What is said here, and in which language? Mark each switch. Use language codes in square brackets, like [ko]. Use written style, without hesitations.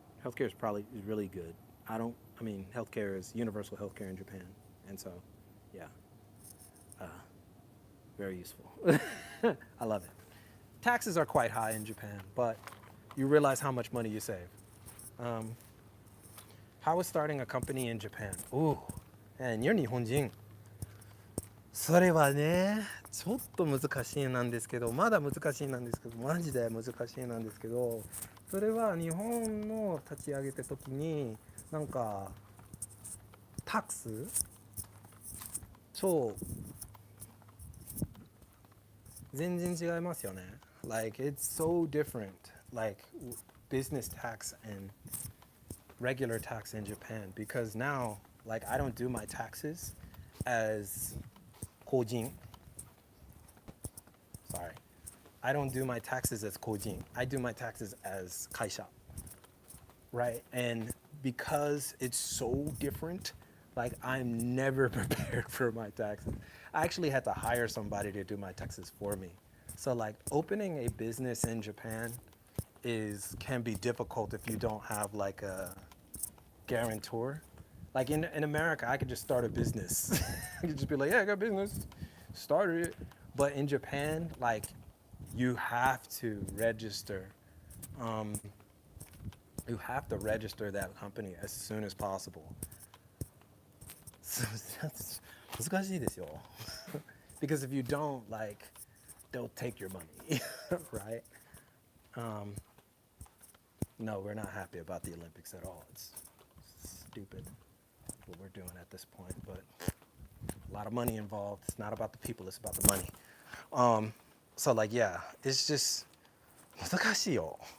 [en] Healthcare is really good. I mean, healthcare is universal healthcare in Japan, and so, yeah, very useful. I love it. Taxes are quite high in Japan, but you realize how much money you save. Um, how is starting a company in Japan? Ooh, and you're 日本人。 [ja] それはね、ちょっと難しいなんですけど、まだ難しいなんですけど、マジで難しいなんですけど、それは日本の立ち上げた時に、なんか、タックス超全然違いますよね。 [en] Like, it's so different. Like, business tax and regular tax in Japan, because now, like, I don't do my taxes as kojin. Sorry. I don't do my taxes as kojin. I do my taxes as kaisha, right? And because it's so different, like, I'm never prepared for my taxes. I actually had to hire somebody to do my taxes for me. So, like, opening a business in Japan is can be difficult if you don't have like a guarantor. Like in America, I could just start a business. I could just be like, yeah, I got a business, started it. But in Japan, like, you have to register. Um, you have to register that company as soon as possible. So that's [ja] 難しいですよ。 [en] Because if you don't, like, they'll take your money, right? Um, no, we're not happy about the Olympics at all. It's stupid what we're doing at this point, but a lot of money involved. It's not about the people, it's about the money. Um, so, like, yeah, it's just [ja] 難しいよ。